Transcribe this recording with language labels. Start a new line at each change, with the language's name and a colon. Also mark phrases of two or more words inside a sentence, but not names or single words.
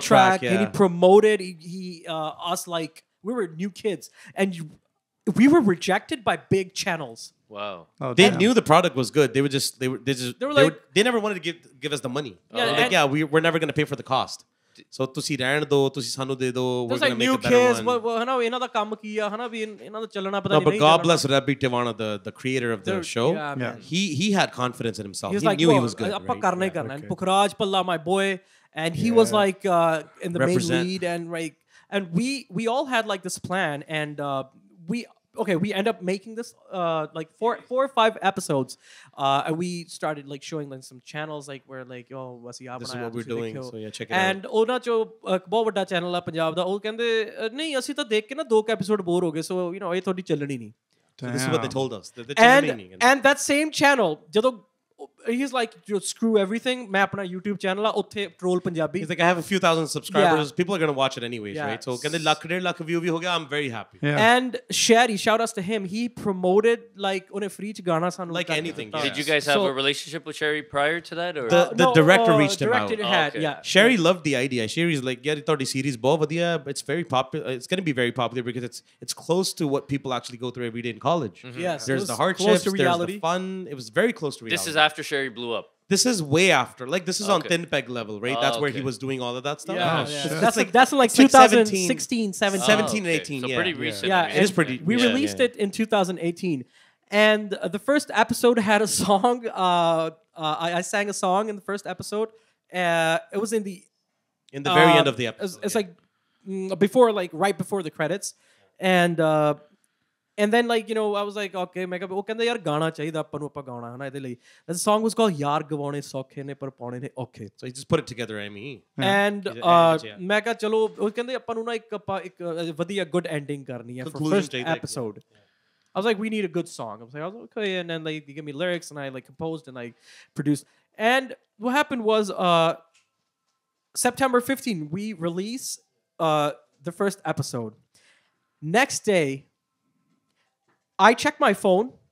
English: title track, and he yeah. promoted he us like we were new kids and we were rejected by big channels. Wow. Oh, They damn. knew the product was good. They never wanted to give us the money. Yeah, They were and- like, we're never gonna pay for the cost.
Punjabi: So tusi ਰਹਿਣ ਦੋ, tusi ਸਾਨੂੰ ਦੇ ਦਿਓ,
English: we're There's gonna like make new a better kids, one.
Punjabi: ਹਨਾ ਇਹਨਾਂ ਦਾ ਕੰਮ ਕੀ ਆ ਹਨਾ ਵੀ ਇਹਨਾਂ ਦਾ ਚੱਲਣਾ ਪਤਾ
English: No,
Punjabi: ਨਹੀਂ
English: but
Punjabi: ਨਹੀਂ
English: God
Punjabi: ਚੱਲਣਾ।
English: bless Rabbi Tiwana, the creator of the They're- show. yeah, Yeah. man. He had confidence in himself. He was He like, knew he "Whoa, was good.
Punjabi: ਆਪਾਂ
English: right?
Punjabi: ਕਰਨਾ ਹੀ
English: Yeah.
Punjabi: ਕਰਨਾ
English: and Pukhraj Palla, my boy, and he was like in the Represent. main lead and we all had like this plan and we end up making this like four or five episodes and we started like showing like some channels like where like yo
Punjabi: ਅਸੀਂ ਆ
English: This is
Punjabi: ਬਣਾਇਆ
English: what we're
Punjabi: ਤੁਸੀਂ
English: doing.
Punjabi: ਦੇਖਿਓ।
English: So yeah, check it out.
Punjabi: ਐਂਡ ਉਹਨਾਂ ਚੋਂ ਇੱਕ ਬਹੁਤ ਵੱਡਾ ਚੈਨਲ ਆ ਪੰਜਾਬ ਦਾ ਉਹ ਕਹਿੰਦੇ ਨਹੀਂ ਅਸੀਂ ਤਾਂ ਦੇਖ ਕੇ ਨਾ 2 ਐਪੀਸੋਡ ਬੋਰ ਹੋ ਗਏ
English: so you know
Punjabi: ਇਹ ਤੁਹਾਡੀ ਚੱਲਣੀ ਨਹੀਂ
English: So this is what they Damn. told us. They're and meaning. and that same channel
Punjabi: ਜਦੋਂ
English: he's like screw everything
Punjabi: ਮੈਂ ਆਪਣਾ YouTube ਚੈਨਲ ਆ ਉੱਥੇ ਟ੍ਰੋਲ ਪੰਜਾਬੀ
English: He's like, I have a few thousand subscribers. Yeah. People are gonna watch it anyways, Yeah. right? So
Punjabi: ਕਹਿੰਦੇ ਲੱਖ ਡੇਢ ਲੱਖ view ਵੀ ਹੋ ਗਿਆ.
English: I'm very happy. Yeah. and Shadi, shout outs to him, he promoted like
Punjabi: ਉਹਨੇ free ਚ ਗਾਣਾ ਸਾਨੂੰ
English: Like
Punjabi: ਕਰਕੇ
English: anything,
Punjabi: ਦਿੱਤਾ।
English: yeah. Did you guys have So- a relationship with Sherry prior to that, or The director reached him director out. had, Oh, okay. yeah. Sherry loved the idea. Sherry's like, yeah,
Punjabi: ਤੁਹਾਡੀ series ਬਹੁਤ ਵਧੀਆ.
English: It's very popular. It's gonna be very popular because it's close to what people actually go through every day in college. Yes, it There's was the close hardships. to There's reality. the fun. It was very close to reality. this is after Sherry blew up? This is way after. Like this is on Okay. Thin Peg level, right? That's where he okay. was doing all of that stuff. Yeah, Oh, yeah. shit. That's like it's like 2016, 17. 17 and okay. 18, So yeah. pretty Yeah. recent. Yeah, I mean. It is pretty. We yeah, released yeah. it in 2018, and the first episode had a song. I sang a song in the first episode. It was in the In the very end of the episode. It's like before, like right before the credits, and then like you know I was like okay
Punjabi: ਮੈਂ ਕਿਹਾ ਉਹ ਕਹਿੰਦਾ ਯਾਰ ਗਾਣਾ ਚਾਹੀਦਾ ਆਪਾਂ ਨੂੰ ਆਪਾਂ ਗਾਉਣਾ ਹਨਾ ਇਹਦੇ ਲਈ
English: the song was called
Punjabi: ਯਾਰ ਗਵਾਉਣੇ ਸੌਖੇ ਨੇ ਪਰ ਪਾਉਣੇ ਨੇ ਔਖੇ
English: So he just put it together, I mean. and yeah.
Punjabi: ਮੈਂ ਕਿਹਾ ਚਲੋ ਉਹ ਕਹਿੰਦੇ ਆਪਾਂ ਨੂੰ ਨਾ ਇੱਕ ਵਧੀਆ
English: good ending
Punjabi: ਕਰਨੀ ਹੈ for
English: Conclusion first
Punjabi: ਚਾਹੀਦਾ,
English: episode. I was like, we need a good song. I was like, okay, and then like they give me lyrics, and I like composed and I produced. And what happened was, September 15, we release the first episode. Next day, I check my phone.